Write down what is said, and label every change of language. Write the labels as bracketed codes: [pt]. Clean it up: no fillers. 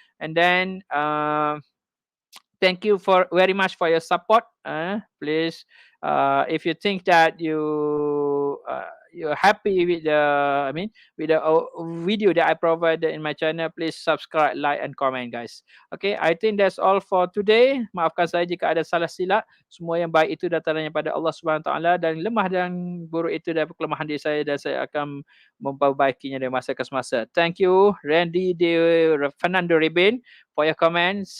[en] And then thank you for very much for your support. Please, if you think that you're happy with the, with the video that I provided in my channel, please subscribe, like, and comment, guys. Okay, I think that's all for today. [ms] Maafkan saya jika ada salah silap. Semua yang baik itu datangnya pada Allah Subhanahu Wa Taala, dan lemah dan buruk itu dari kelemahan diri saya, dan saya akan memperbaikinya dari masa ke semasa. [en] Thank you, Randy Fernando Ribin, for your comments.